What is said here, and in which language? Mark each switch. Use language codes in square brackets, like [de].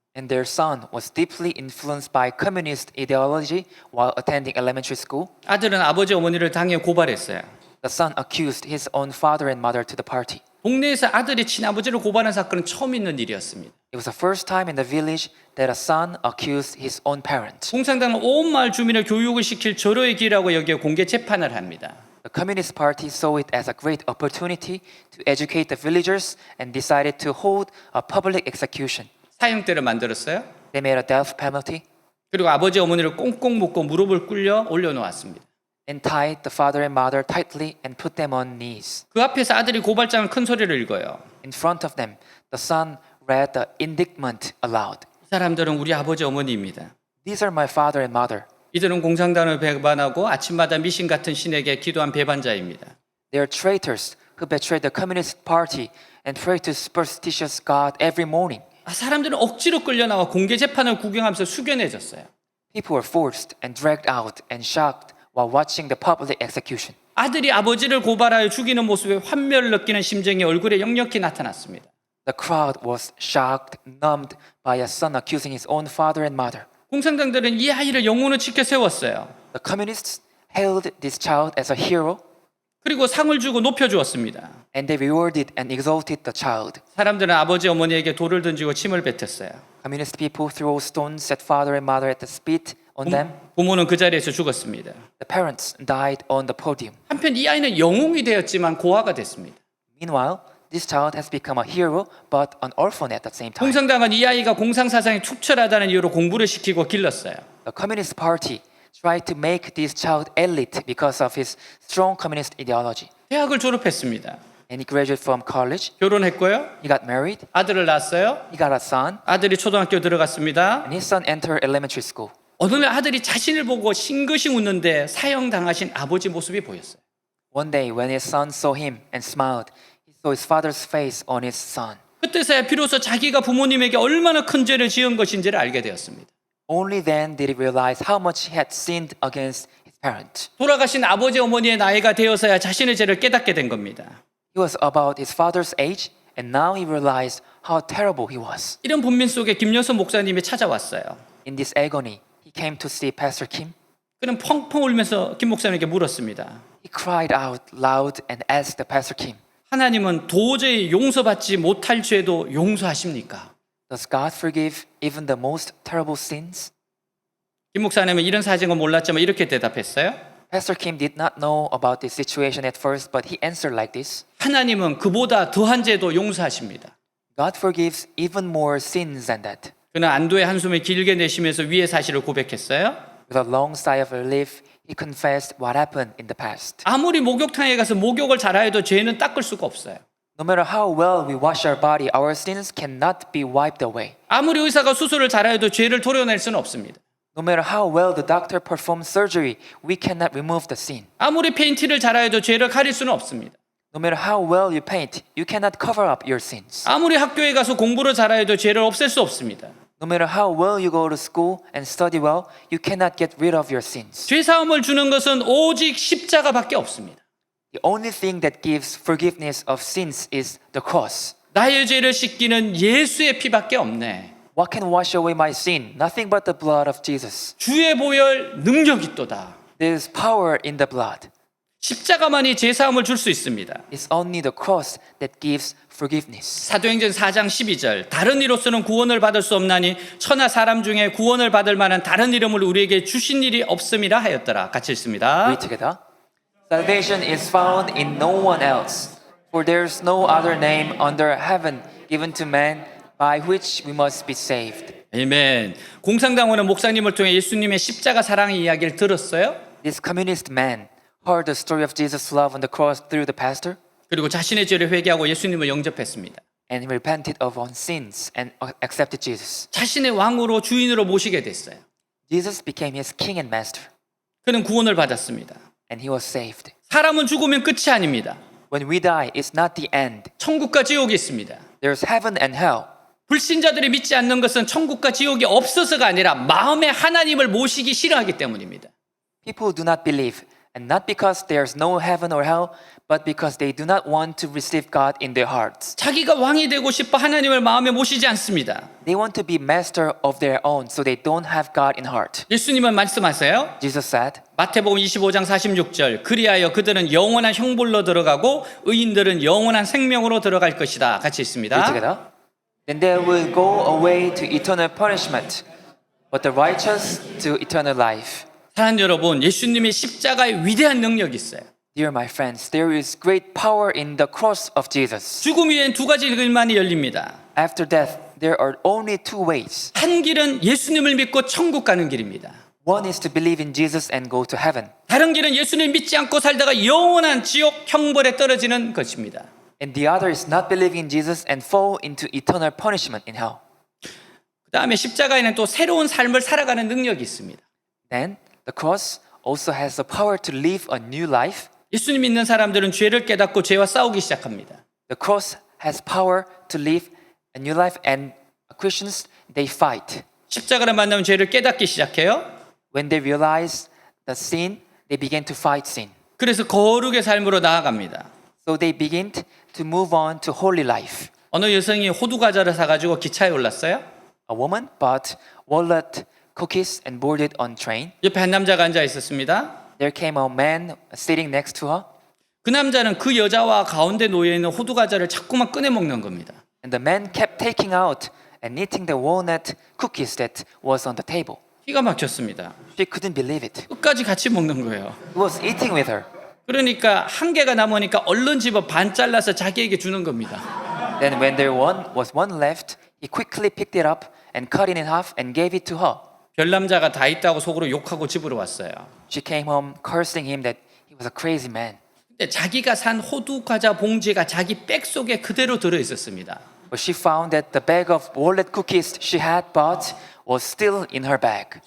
[en] And their son was deeply influenced by communist ideology while attending elementary school. [ko] 아들은 아버지 어머니를 당해 고발했어요. [en] The son accused his own father and mother to the party. [ko] 동네에서 아들이 친아버지를 고발한 사건은 처음 있는 일이었습니다. [en] It was the first time in the village that a son accused his own parent. [ko] 공산당은 온 마을 주민을 교육을 시킬 절호의 기회라고 여겨 공개 재판을 합니다. [en] The Communist Party saw it as a great opportunity to educate the villagers and decided to hold a public execution. [ko] 사형대를 만들었어요. [en] They made a death penalty [ko] 그리고 아버지 어머니를 꽁꽁 묶고 무릎을 꿇려 올려놓았습니다. [en] and tied the father and mother tightly and put them on knees. [ko] 그 앞에서 아들이 고발장을 큰 소리로 읽어요. [en] In front of them, the son read the indictment aloud. [ko] 이 사람들은 우리 아버지 어머니입니다. [en] These are my father and mother. [ko] 이들은 공산당을 배반하고 아침마다 미신 같은 신에게 기도한 배반자입니다. [en] They are traitors who betrayed the Communist Party and pray to superstitious God every morning. [ko] 사람들은 억지로 끌려 나와 공개 재판을 구경하면서 숙연해졌어요. [en] People were forced and dragged out and shocked while watching the public execution. [ko] 아들이 아버지를 고발하여 죽이는 모습에 환멸을 느끼는 심정이 얼굴에 역력히 나타났습니다. [en] The crowd was shocked, numbed by a son accusing his own father and mother. [ko] 공산당들은 이 아이를 영웅으로 지켜 세웠어요. [en] The communists hailed this child as a hero [ko] 그리고 상을 주고 높여주었습니다. [en] and they rewarded and exalted the child. [ko] 사람들은 아버지 어머니에게 돌을 던지고 침을 뱉었어요. [en] Communist people threw stones at father and mother at the spit on them. [ko] 부모는 그 자리에서 죽었습니다. [en] The parents died on the podium. [ko] 한편 이 아이는 영웅이 되었지만 고아가 됐습니다. [en] Meanwhile, this child has become a hero but an orphan at the same time. [ko] 공산당은 이 아이가 공상사상에 투철하다는 이유로 공부를 시키고 길렀어요. [en] The Communist Party tried to make this child elite because of his strong communist ideology. [ko] 대학을 졸업했습니다. [en] And he graduated from college. [ko] 결혼했고요. [en] He got married. [ko] 아들을 낳았어요. [en] He got a son. [ko] 아들이 초등학교 들어갔습니다. [en] And his son entered elementary school. [ko] 어느 날 아들이 자신을 보고 싱긋이 웃는데 사형당하신 아버지 모습이 보였어요. [en] One day, when his son saw him and smiled, he saw his father's face on his son. [ko] 그때서야 비로소 자기가 부모님에게 얼마나 큰 죄를 지은 것인지를 알게 되었습니다. [en] Only then did he realize how much he had sinned against his parents. [ko] 돌아가신 아버지 어머니의 나이가 되어서야 자신의 죄를 깨닫게 된 겁니다. [en] He was about his father's age, and now he realized how terrible he was. [ko] 이런 분민 속에 김여선 목사님이 찾아왔어요. [en] In this agony, he came to see Pastor Kim. [ko] 그는 펑펑 울면서 김 목사님에게 물었습니다. [en] He cried out loud and asked the Pastor Kim, [ko] 하나님은 도저히 용서받지 못할 죄도 용서하십니까? [en] does God forgive even the most terrible sins? [ko] 김 목사님은 이런 사정은 몰랐지만 이렇게 대답했어요. [en] Pastor Kim did not know about this situation at first, but he answered like this. [ko] 하나님은 그보다 더한 죄도 용서하십니다. [en] God forgives even more sins than that. [ko] 그는 안도의 한숨을 길게 내쉬면서 위의 사실을 고백했어요. [en] With a long sigh of relief, he confessed what happened in the past. [ko] 아무리 목욕탕에 가서 목욕을 잘하여도 죄는 닦을 수가 없어요. [en] No matter how well we wash our body, our sins cannot be wiped away. [ko] 아무리 의사가 수술을 잘하여도 죄를 도려낼 수는 없습니다. [en] No matter how well the doctor performs surgery, we cannot remove the sin. [ko] 아무리 페인트를 잘하여도 죄를 가릴 수는 없습니다. [en] No matter how well you paint, you cannot cover up your sins. [ko] 아무리 학교에 가서 공부를 잘하여도 죄를 없앨 수 없습니다. [en] No matter how well you go to school and study well, you cannot get rid of your sins. [ko] 죄 사함을 주는 것은 오직 십자가밖에 없습니다. [en] The only thing that gives forgiveness of sins is the cross. [ko] 나의 죄를 씻기는 예수의 피밖에 없네. [en] What can wash away my sin? Nothing but the blood of Jesus. [ko] 주의 보혈 능력이 있도다. [en] There is power in the blood. [ko] 십자가만이 죄 사함을 줄 수 있습니다. [en] It's only the cross that gives forgiveness. [ko] 사도행전 4장 12절 다른 이로서는 구원을 받을 수 없나니 천하 사람 중에 구원을 받을 만한 다른 이름을 우리에게 주신 일이 없음이라 하였더라. 같이 읽습니다. [en] Read together. Salvation is found in no one else, for there is no other name under heaven given to man by which we must be saved. [ko] 아멘. 공상당원은 목사님을 통해 예수님의 십자가 사랑의 이야기를 들었어요. [en] This communist man heard the story of Jesus' love on the cross through the pastor, [ko] 그리고 자신의 죄를 회개하고 예수님을 영접했습니다. [en] and he repented of own sins and accepted Jesus. [ko] 자신의 왕으로 주인으로 모시게 됐어요. [en] Jesus became his king and master, [ko] 그는 구원을 받았습니다. [en] and he was saved. [ko] 사람은 죽으면 끝이 아닙니다. [en] When we die, it's not the end. [ko] 천국과 지옥이 있습니다. [en] There's heaven and hell. [ko] 불신자들이 믿지 않는 것은 천국과 지옥이 없어서가 아니라 마음에 하나님을 모시기 싫어하기 때문입니다. [en] People do not believe, and not because there's no heaven or hell, but because they do not want to receive God in their hearts. [ko] 자기가 왕이 되고 싶어 하나님을 마음에 모시지 않습니다. [en] They want to be master of their own, so they don't have God in heart. [ko] 예수님은 말씀하세요. [en] Jesus said, [ko] 마태복음 25장 46절 그리하여 그들은 영원한 형벌로 들어가고 의인들은 영원한 생명으로 들어갈 것이다. 같이 [en] read [ko] 있습니다. [en] together. Then they will go away to eternal punishment, but the righteous to eternal life. [ko] 사랑하는 여러분, 예수님의 십자가에 위대한 능력이 있어요. [en] Dear my friends, there is great power in the cross of Jesus. [ko] 죽음 위엔 두 가지 길만이 열립니다. [en] After death, there are only two ways. [ko] 한 길은 예수님을 믿고 천국 가는 길입니다. [en] One is to believe in Jesus and go to heaven. [ko] 다른 길은 예수님 믿지 않고 살다가 영원한 지옥 형벌에 떨어지는 것입니다. [en] And the other is not believing in Jesus and fall into eternal punishment in hell. [ko] 그 다음에 십자가에는 또 새로운 삶을 살아가는 능력이 있습니다. [en] Then, the cross also has the power to live a new life. [ko] 예수님 믿는 사람들은 죄를 깨닫고 죄와 싸우기 시작합니다. [en] The cross has power to live a new life, and Christians, they fight. [ko] 십자가를 만나면 죄를 깨닫기 시작해요. [en] When they realize the sin, they begin to fight sin. [ko] 그래서 거룩의 삶으로 나아갑니다. [en] So they begin to move on to holy life. [ko] 어느 여성이 호두 과자를 사가지고 기차에 올랐어요. [en] A woman bought walnut, cookies, and boarded on train. [ko] 옆에 한 남자가 앉아 있었습니다. [en] There came a man sitting next to her, [ko] 그 남자는 그 여자와 가운데 놓여 있는 호두 과자를 자꾸만 꺼내 먹는 겁니다. [en] and the man kept taking out and eating the walnut cookies that was on the table. [ko] 기가 막혔습니다. [en] She couldn't believe it. [ko] 끝까지 같이 먹는 거예요. [en] He was eating with her. [ko] 그러니까 한 개가 남으니까 얼른 집어 반 잘라서 자기에게 주는 겁니다. [en] Then when there was one left, he quickly picked it up and cut it in half and gave it to her. [ko] 별남자가 다 있다고 속으로 욕하고 집으로 왔어요. [en] She came home cursing him that he was a crazy man. [ko] 근데 자기가 산 호두 과자 봉지가 자기 백 속에 그대로 들어 있었습니다. [en] But she found that the bag of walnut cookies she had bought was still in her bag.